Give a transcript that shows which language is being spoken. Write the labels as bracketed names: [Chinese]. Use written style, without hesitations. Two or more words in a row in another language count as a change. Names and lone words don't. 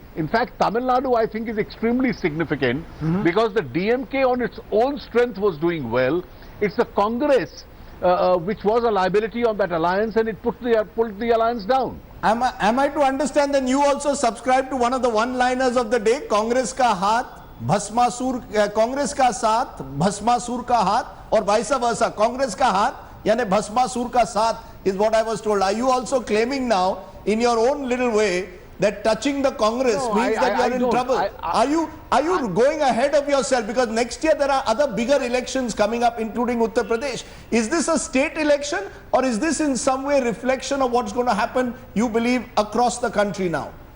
[English] In fact, Tamil Nadu, I think, is extremely significant because the DMK on its own strength was doing well. It's the Congress which was a liability on that alliance, and it pulled the alliance down. Am I to understand that you also subscribe to one of the one-liners of the day, [Hindi] कांग्रेस का हाथ, भस्मासुर, कांग्रेस का साथ, भस्मासुर का हाथ, [English] or vice versa, [Hindi] कांग्रेस का हाथ, यानी भस्मासुर का साथ [English] is what I was told. Are you also claiming now, in your own little way, that touching the Congress No, means that you are in don't. trouble. Are you going ahead of yourself? Because next year there are other bigger elections coming up, including Uttar Pradesh. Is this a state election, or is this in some way reflection of what's going to happen, you believe, across the country now?